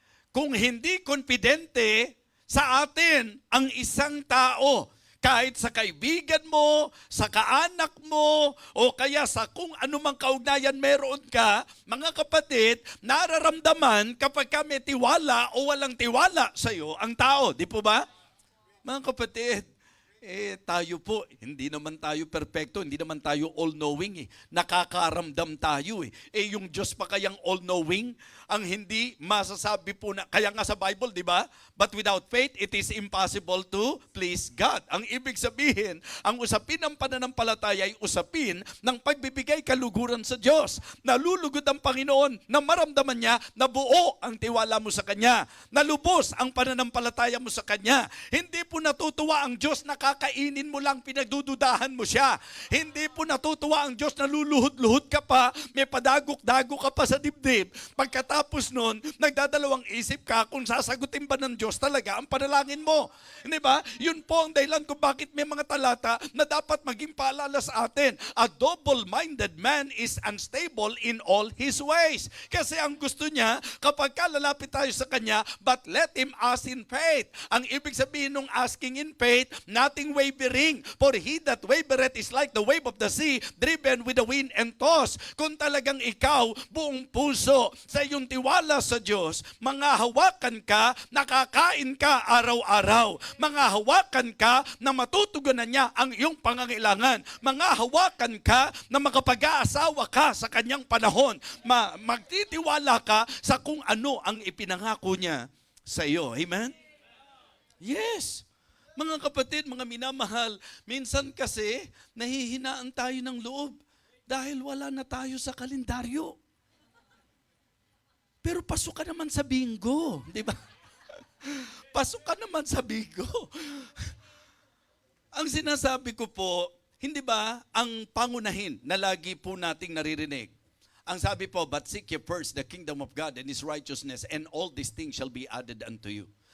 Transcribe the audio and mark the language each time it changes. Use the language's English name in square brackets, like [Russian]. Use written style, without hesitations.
[Filipino] Kung hindi konfidente sa atin ang isang tao, kahit sa kaibigan mo, sa kaanak mo, o kaya sa kung anumang kaugnayan meron ka, mga kapatid, nararamdaman kapag may tiwala o walang tiwala sa iyo ang tao. Di po ba? Mga kapatid, tayo po, hindi naman tayo perpekto, hindi naman tayo all-knowing eh. Nakakaramdam tayo eh. Yung Diyos pa kayang all-knowing, ang hindi masasabi po na, kaya nga sa Bible, di ba? [English] But without faith, it is impossible to please God. [Filipino] Ang ibig sabihin, ang usapin ng pananampalataya ay usapin ng pagbibigay kaluguran sa Diyos. Nalulugod ang Panginoon na maramdaman niya na buo ang tiwala mo sa Kanya. Nalubos ang pananampalataya mo sa Kanya. Hindi po natutuwa ang Diyos na kakainin mo lang, pinagdududahan mo siya. Hindi po natutuwa ang Diyos na luluhod-luhod ka pa, may padagok-dagok ka pa sa dibdib. Pagkatapos nun, nagdadalawang isip ka kung sasagutin ba ng Diyos talaga ang panalangin mo. Hindi ba? Yun po ang dahilan kung bakit may mga talata na dapat maging paalala sa atin. [English] A double-minded man is unstable in all his ways. [Filipino] Kasi ang gusto niya, kapag lalapit tayo sa Kanya, [English] but let him ask in faith. [Filipino] Ang ibig sabihin ng [English] asking in faith, nothing wavering. For he that wavereth is like the wave of the sea, driven with the wind and tossed. [Filipino] Kung talagang ikaw, buong puso, sa iyong tiwala sa Diyos, mga hawakan ka, nakakain ka araw-araw. Mga hawakan ka na matutugunan niya ang iyong pangangailangan. Mga hawakan ka na makapag-aasawa ka sa kanyang panahon. Magtitiwala ka sa kung ano ang ipinangako niya sa iyo. Amen? Yes. Mga kapatid, mga minamahal, minsan kasi nahihinaan tayo ng loob dahil wala na tayo sa kalendaryo. Pero pasok ka naman sa bingo, di ba? Pasok ka naman sa bingo. Ang sinasabi ko po, hindi ba, ang pangunahin na lagi po nating naririnig. Ang sabi po, [English] but seek ye first the kingdom of God and His righteousness, and all these things shall be added unto you.